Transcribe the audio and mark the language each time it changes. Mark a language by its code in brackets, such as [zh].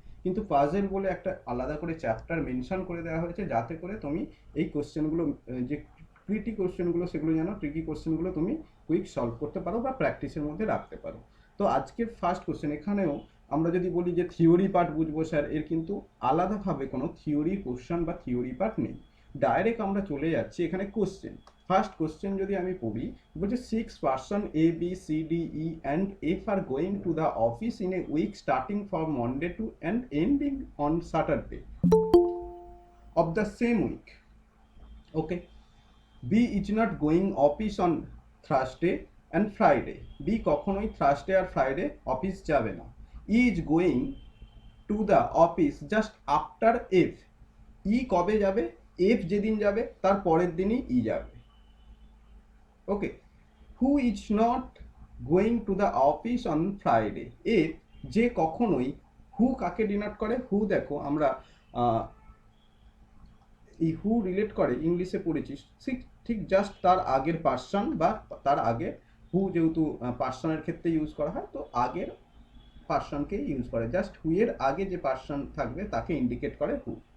[bn] কিন্তু পাজেল বলে একটা আলাদা করে চ্যাপ্টার মেনশন করে দেওয়া হয়েছে যাতে করে তুমি এই কোশ্চেনগুলো, যে ট্রিকি কোশ্চেনগুলো, সেগুলো যেন ট্রিকি কোশ্চেনগুলো তুমি কুইক সলভ করতে পারো বা প্র্যাকটিসের মধ্যে রাখতে পারো। তো আজকের ফার্স্ট কোশ্চেন, এখানেও আমরা যদি বলি যে থিওরি পার্ট বুঝবো স্যার, এর কিন্তু আলাদাভাবে কোনো থিওরি কোশ্চেন বা থিওরি পার্ট নেই। ডাইরেক্ট আমরা চলে যাচ্ছি এখানে কোশ্চেন। ফার্স্ট কোশ্চেন যদি আমি পড়ি, বলছে [en] 6 person A B C D E and F are going to the office in a week starting from Monday to and ending on Saturday of the same week. Okay. B is not going office on Thursday and Friday. [bn] B কখনোই Thursday আর Friday office যাবে না। [en] E is going to the office just after F. [bn] E কবে যাবে? F যেদিন যাবে তার পরের দিনই E যাবে। ওকে। [en] Who is not going to the office on Friday. [bn] F যে কখনোই, হু কাকে ডিনোট করে? হু দেখো আমরা এই হু রিলেট করে ইংলিশে পড়েছি, ঠিক ঠিক জাস্ট তার আগের পার্সন বা তার আগে, হু যেহেতু পার্সনের ক্ষেত্রে ইউজ করা হয় তো আগের পার্সনকে ইউজ করে, জাস্ট হু এর আগে যে পার্সন থাকবে তাকে ইন্ডিকেট করে হু।